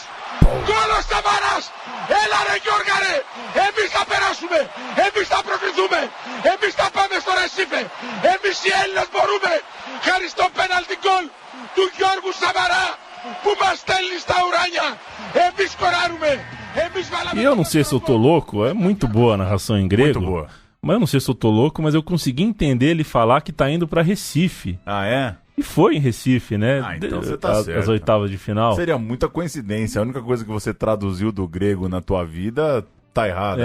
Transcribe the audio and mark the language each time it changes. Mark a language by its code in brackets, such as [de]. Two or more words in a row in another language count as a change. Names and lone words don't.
[el] Γκολ ο Σαμαράς! Έλα ρε Γιώργα ρε! Εμείς θα περάσουμε! Εμείς θα προκριθούμε! Εμείς θα πάμε στο Ρεσίφε! Εμείς οι Έλληνες μπορούμε! Χάρη στο πέναλτι γκολ του Γιώργου Σαμαρά που μας στέλνει στα ουράνια! Εμείς σκοράρουμε! Εμείς βάλαμε... [pt] E eu não sei se eu tô louco, é muito boa a narração em grego. Muito boa. Mas eu não sei se eu tô louco, mas eu consegui entender ele falar que tá indo pra Recife. Ah, é? E foi em Recife, né? Então você tá certo. As oitavas de final. Seria muita coincidência. A única coisa que você traduziu do grego na tua vida tá errada.